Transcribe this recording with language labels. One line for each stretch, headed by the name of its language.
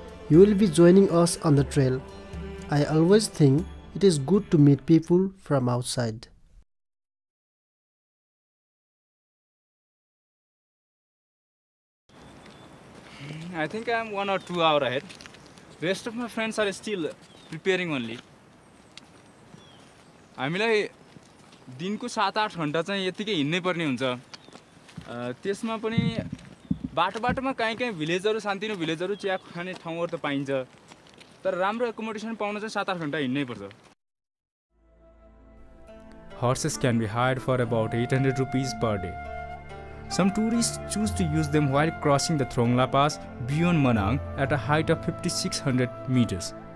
English: You will be joining us on the trail. I always think it is good to meet people from outside. I think I am 1 or 2 hours ahead. Rest of my friends are still preparing only.
Nepali: हामीलाई दिनको 7-8 घण्टा चाहिँ यतिकै हिँड्नै पर्ने हुन्छ। त्यसमा पनि बाटोमा कहीँ भिलेजहरु सानतिनो भिलेजहरु चिया खाने ठाउँहरु त पाइन्छ। तर राम्रो एकोमोडेसन पाउन चाहिँ 7-8 घण्टा हिँड्नै पर्छ।
English: Horses can be hired for about 800 rupees per day. Some tourists choose to use them while crossing the Throngla Pass beyond Manang at a height of 5600 meters.